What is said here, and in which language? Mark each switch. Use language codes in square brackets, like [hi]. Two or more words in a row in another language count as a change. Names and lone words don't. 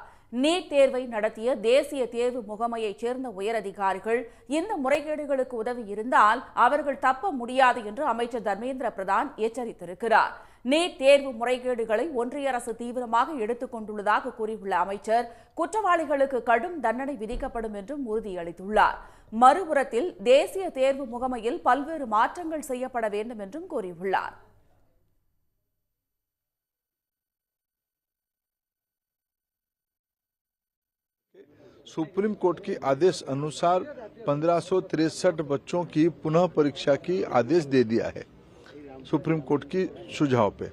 [ta] நீட் தேர்வை நடத்திய தேசிய தேர்வு முகமையைச் சேர்ந்த உயரதிகாரிகள் இந்த முறைகேடுகளுக்கு உதவி இருந்தால் அவர்கள் தப்ப முடியாது என்று அமைச்சர் தர்மேந்திர பிரதான் எச்சரித்திருக்கிறார். நீட் தேர்வு முறைகேடுகளை ஒன்றிய அரசு தீவிரமாக எடுத்துக் கொண்டுள்ளதாக கூறியுள்ள அமைச்சர் குற்றவாளிகளுக்கு கடும் தண்டனை விதிக்கப்படும் என்றும் உறுதியளித்துள்ளார். மறுபுறத்தில் தேசிய தேர்வு முகமையில் பல்வேறு மாற்றங்கள் செய்யப்பட வேண்டும் என்றும் கூறியுள்ளார். [hi] सुप्रीम कोर्ट की आदेश अनुसार 1563 बच्चों की पुनः परीक्षा की आदेश दे दिया है सुप्रीम कोर्ट की सुझाव पे।